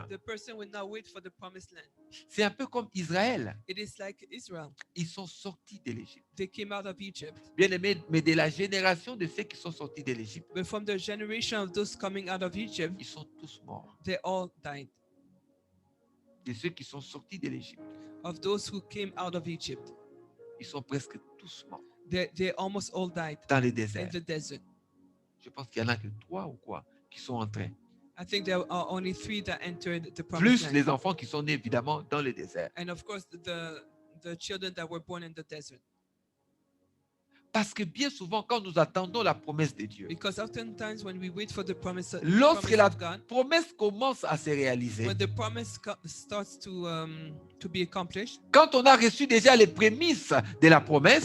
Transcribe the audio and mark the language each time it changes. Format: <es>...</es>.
<en>The person will not wait for the promised land.</en> <fr>C'est un peu comme Israël.</fr> <en>It is like Israel.</en> <fr>Ils sont sortis de l'Égypte.</fr> <en>They came out of Egypt.</en> <fr>Bien aimé, mais de la génération de ceux qui sont sortis de l'Égypte,</fr> <en>But from the generation of those coming out of Egypt,</en> <fr>ils sont tous morts.</fr> <en>they all died.</en> <fr>De ceux qui sont sortis de l'Égypte,</fr> <en>Of those who came out of Egypt,</en> <fr>ils sont presque tous morts</fr> <en>they almost all died</en> <fr>dans le</fr> <en>in</en> <fr>désert.</fr> <en>the desert.</en> <fr>Je pense qu'il y en a que 3 ou quoi qui sont entrés.</fr> <en>I think there are only 3 that entered the promised</en> <fr>Plus</fr> <en>land.</en> <fr>les enfants qui sont nés évidemment dans le désert.</fr> <en>And of course, the children that were born in the desert.</en> <fr>Parce que bien souvent, quand nous attendons la promesse de Dieu,</fr> <en>Because oftentimes when we wait for the promise</en> <fr>lorsque la</fr> <en>of God,</en> <fr>promesse commence à se réaliser,</fr> <en>when the promise starts to be accomplished,</en> <fr>quand on a reçu déjà les prémices de la promesse,</fr>